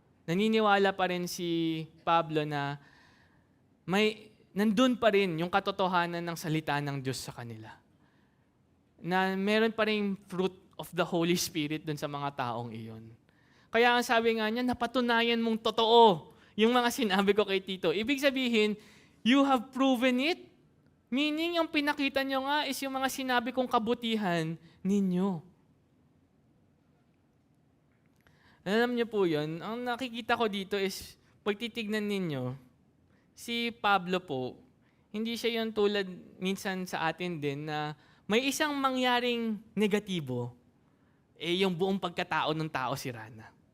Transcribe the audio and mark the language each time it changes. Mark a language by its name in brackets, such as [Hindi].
[Filipino] Naniniwala pa rin si Pablo na nandun pa rin yung katotohanan ng salita ng Diyos sa kanila. Na meron pa rin [English] fruit of the Holy Spirit [Filipino] dun sa mga taong iyon. Kaya ang sabi nga niya, napatunayan mong totoo yung mga sinabi ko kay Tito. Ibig sabihin, [English] you have proven it. [Filipino] Meaning, yung pinakita nyo nga is yung mga sinabi kong kabutihan ninyo. Alam niyo po yun, ang nakikita ko dito is, pag titignan ninyo, si Pablo po, hindi siya yung tulad minsan sa atin din na may isang mangyaring negatibo, yung buong pagkatao ng tao sira na.